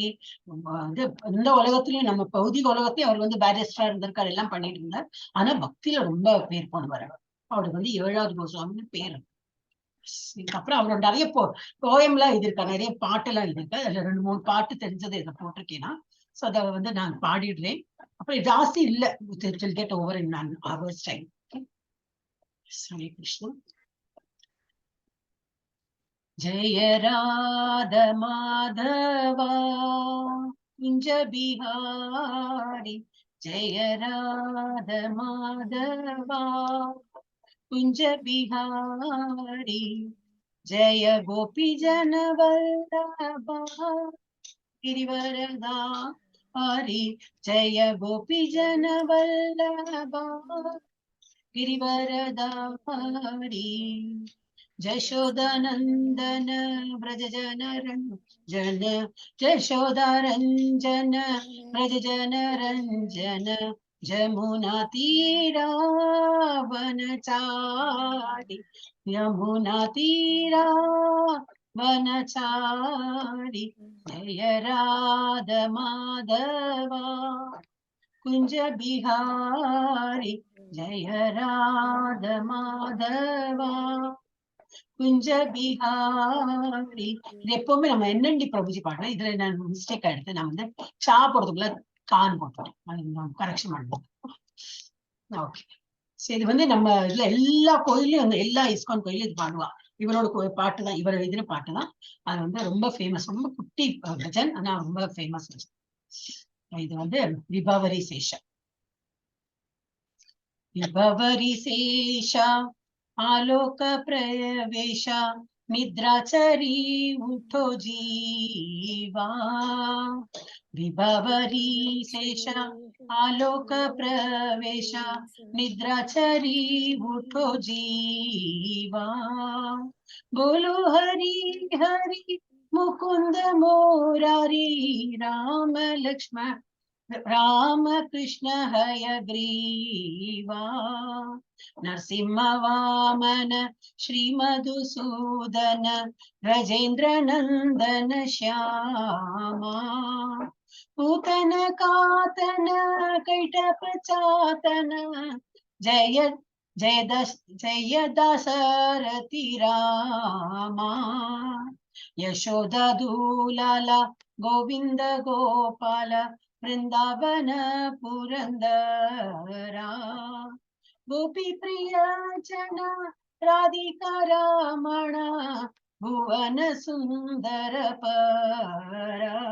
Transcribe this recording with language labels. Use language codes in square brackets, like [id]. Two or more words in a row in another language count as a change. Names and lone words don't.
[ta] இந்த உலகத்திலயும் நம்ம பௌதிக உலகத்தையும் அவர் வந்து பேரிஸ்டரா இருந்திருக்காரு, எல்லாம் பண்ணிட்டு இருந்தார். ஆனா பக்தியில ரொம்ப பேர் போனவர். அவருக்கு வந்து 7வது கோஸ்வாமின்னு பேரு. இதுக்கப்புறம் அவரோட நிறைய போயம்லாம் எழுதியிருக்காரு, நிறைய பாட்டெல்லாம் எழுதியிருக்காரு. அதுல 2-3 பாட்டு தெரிஞ்சதை இதை போட்டிருக்கேன்னா, சோ அதை வந்து நான் பாடிடுறேன். அப்புறம் ஜாஸ்தி இல்ல, [en] get over in an hour's time. [sa] हरे कृष्ण. [bn] জয় রাধা মাধব কুঞ্জ বিহারী। জয় রাধা মাধব কুঞ্জ বিহারী। জয় গোপী জন বল্লভ গিরিবরদা হরি জয় গোপী জন বল্লভ গিরিবরধারী যশোদানন্দন ব্রজ জন রঞ্জন যশোদারঞ্জন ব্রজ জন রঞ্জন যমুনা তীর বনচারী যমুনা তীর বনচারী জয় রাধ মাধব কুঞ্জ বিহারী জয় রাধ মাধব কুঞ্জ বিহারী [ta] இது எப்பவுமே நம்ம என்னண்டி பிரபுஜி பாடுறோம். இதுல நான் மிஸ்டேக் எடுத்து நான் வந்து சா போடுறதுக்குள்ள கான் போட்டுட்டேன். கரெக்ஷன் பண்ணணும். ஓகே. சரி, இது வந்து நம்ம இதுல எல்லா கோயிலையும் வந்து எல்லா இஸ்கான் கோயிலும் இது பாடுவா. இவரோட பாட்டு தான், இவர் எழுதின பாட்டு தான். அது வந்து ரொம்ப ஃபேமஸ், ரொம்ப குட்டி பஜன், ஆனா ரொம்ப ஃபேமஸ். இது வந்து விபவரி சேஷா. [bn] বিভাবরী শেষ আলোক প্রবেশ নিদ্রাছাড়ি উঠ জীব বিভাবরী শেষ আলোক প্রবেশ নিদ্রাছাড়ি উঠ জীব বল হরি হরি মুকুন্দ মুরারি রাম লক্ষ্মণ রাম কৃষ্ণ হয়গ্রীব নৃসিংহ বামন শ্রী মধুসূদন ব্রজেন্দ্র নন্দন শ্যাম পূতনা ঘাতন কৈটভ শাতন জয় জয় দাশরথি রাম যশোদা দুলাল গোবিন্দ গোপাল বৃন্দাবন পুরন্দর গোপী প্রিয় জন রাধিকা রমণ ভুবন সুন্দর বর